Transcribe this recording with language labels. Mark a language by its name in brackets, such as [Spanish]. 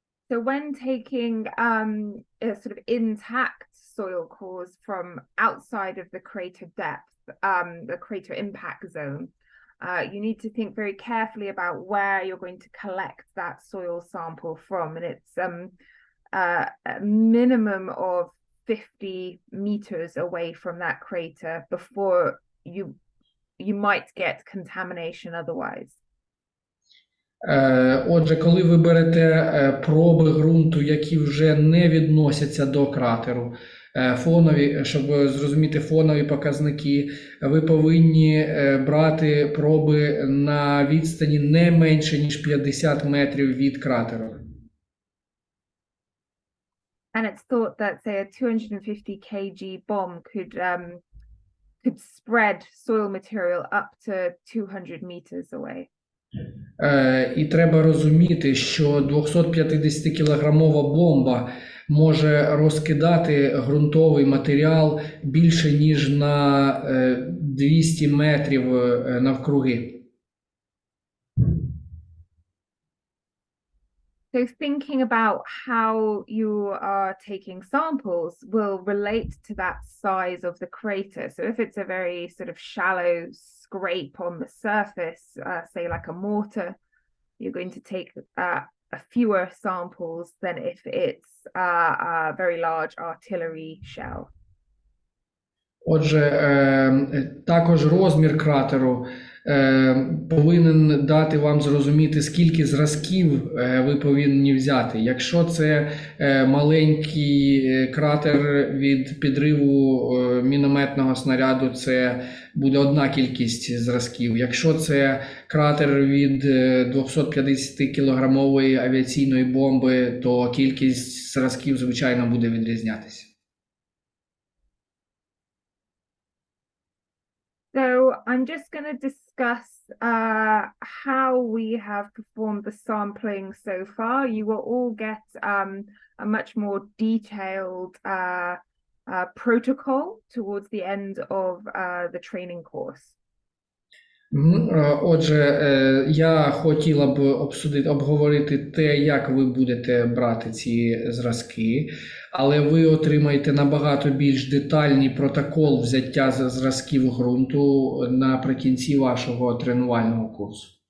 [English] So when taking a sort of intact soil cores from outside of the crater depth, the crater impact zone, you need to think very carefully about where you're going to collect that soil sample from. And it's a minimum of 50 meters away from that crater before you might get contamination otherwise. [Ukrainian] Отже, коли ви берете проби ґрунту, які вже не відносяться до кратеру, фонові, щоб зрозуміти фонові показники, ви повинні брати проби на відстані не менше, ніж 50 метрів від кратеру. [English] And it's thought that, say, a 250 kg bomb could spread soil material up to 200 meters away. [Ukrainian] І треба розуміти, що 250-кілограмова бомба може розкидати ґрунтовий матеріал більше, ніж на 200 метрів навкруги. [English] So thinking about how you are taking samples will relate to that size of the crater. So if it's a very sort of shallow scrape on the surface, say like a mortar, you're going to take fewer samples than if it's a very large artillery shell. [Ukrainian] Отже, також розмір кратеру повинен дати вам зрозуміти, скільки зразків ви повинні взяти. Якщо це маленький кратер від підриву мінометного снаряду, це буде одна кількість зразків. Якщо це кратер від 250-кілограмової авіаційної бомби, то кількість зразків, звичайно, буде відрізнятися. [English] So I'm just going to discuss how we have performed the sampling so far. You will all get a much more detailed protocol towards the end of the training course. [Ukrainian] Отже, я хотіла б обговорити те, як ви будете брати ці зразки, але ви отримаєте набагато більш детальний протокол взяття зразків ґрунту наприкінці вашого тренувального курсу.